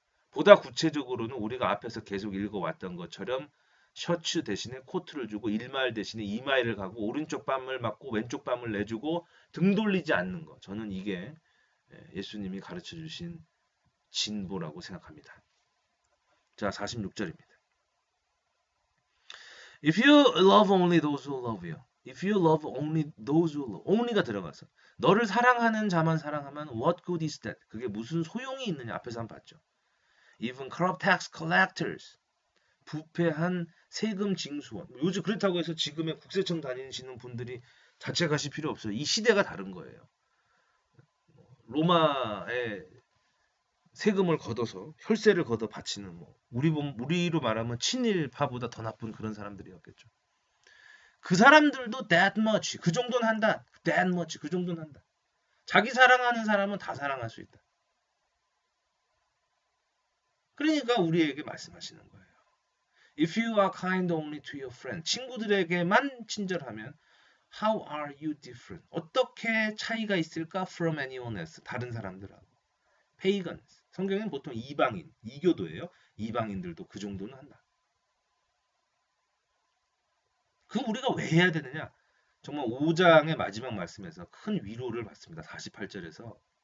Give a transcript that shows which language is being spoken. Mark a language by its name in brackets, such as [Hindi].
[Korean] 보다 구체적으로는 우리가 앞에서 계속 읽어왔던 것처럼 셔츠 대신에 코트를 주고 1마일 대신에 2마일을 가고 오른쪽 뺨을 맞고 왼쪽 뺨을 내주고 등 돌리지 않는 것. 저는 이게 예수님이 가르쳐 주신 진보라고 생각합니다. 자, 46절입니다. [English] If you love only those who love you. If you love only those who love. [Korean] only가 들어가서 너를 사랑하는 자만 사랑하면 [English] what good is that? [Korean] 그게 무슨 소용이 있느냐? 앞에서 한번 봤죠. [English] Even corrupt tax collectors. [Korean] 부패한 세금 징수원. 요즘 그렇다고 해서 지금의 국세청 다니시는 분들이 자책하실 필요 없어요. 이 시대가 다른 거예요. 로마에 세금을 걷어서 혈세를 걷어 바치는 뭐 우리로 말하면 친일파보다 더 나쁜 그런 사람들이었겠죠. 그 사람들도 [English] that much [Korean] 그 정도는 한다. that much 그 정도는 한다. 자기 사랑하는 사람은 다 사랑할 수 있다. 그러니까 우리에게 말씀하시는 거예요. [English] If you are kind only to your friend, [Korean] 친구들에게만 친절하면 [English] how are you different? [Korean] 어떻게 차이가 있을까 [English] from anyone else? [Korean] 다른 사람들하고. pagans. 성경은 보통 이방인, 이교도예요. 이방인들도 그 정도는 한다. 그거 우리가 왜 해야 되느냐? 정말 5장의 마지막 말씀에서 큰 위로를 받습니다. 48절에서.